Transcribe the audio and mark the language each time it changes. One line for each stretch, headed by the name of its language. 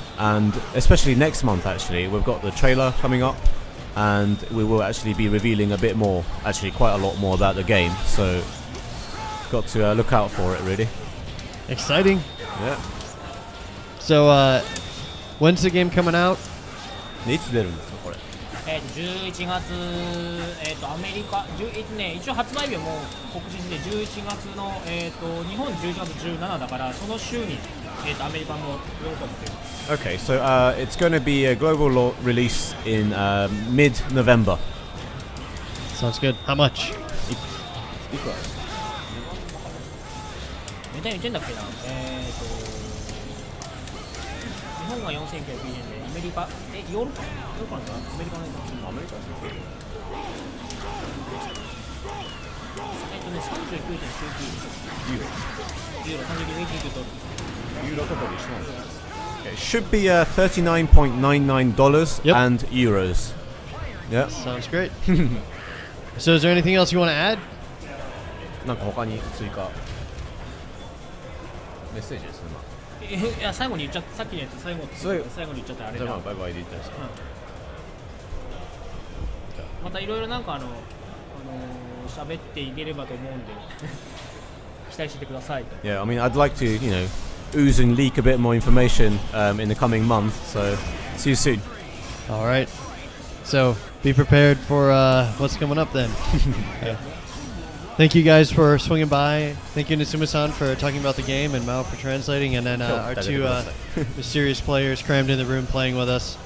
English: And especially next month, actually, we've got the trailer coming up, and we will actually be revealing a bit more, actually quite a lot more about the game. So got to look out for it, really. Exciting. Yeah. So when's the game coming out?
Japanese: いつ出るんですかこれ？11月、アメリカ、一応発売日はもう告知して11月の、日本11月17だからその週に、アメリカもヨーロッパも出ます。
English: Okay, so it's going to be a global release in mid-November. Sounds good. How much?
Japanese: いくら？値段言ってんだっけな。日本が4990円でアメリカヨーロッパなんだアメリカのアメリカ39.99 ユーロ39.99ドルユーロとかで一緒なんですか？
English: It should be $39.99 Yep. and euros. Yeah. Sounds great. So is there anything else you want to add?
Japanese: なんか他に追加メッセージですね。いや最後に言っちゃったさっきのやつ最後に言っちゃったあれだ。じゃあバイバイで言ったんですか。またいろいろなんか喋っていければと思うんで期待してください。
English: Yeah, I mean, I'd like to, you know, ooze and leak a bit more information in the coming month. So, see you soon. All right. So be prepared for what's coming up then. Thank you guys for swinging by. Thank you, Nisuma-san, for talking about the game, and Mao for translating, and then our two mysterious players crammed in the room playing with us.